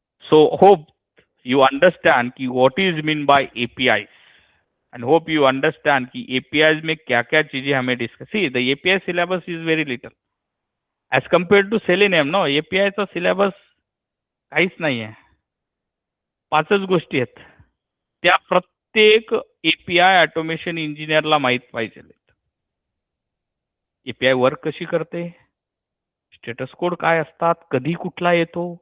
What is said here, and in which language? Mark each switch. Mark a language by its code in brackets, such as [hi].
[en] so hope you understand कि what is mean by APIs, and hope you understand कि [hi] APIs में क्या क्या चीजें हमें discuss. [en] See, the API syllabus is very little as compared to Selenium. [mr] No, API चा syllabus काहीच नाही आहे. 5च गोष्टी आहेत. त्या प्रत्येक API ऑटोमेशन इंजिनियरला माहित पाहिजे. API वर्क कशी करते, स्टेटस कोड काय असतात, कधी कुठला येतो.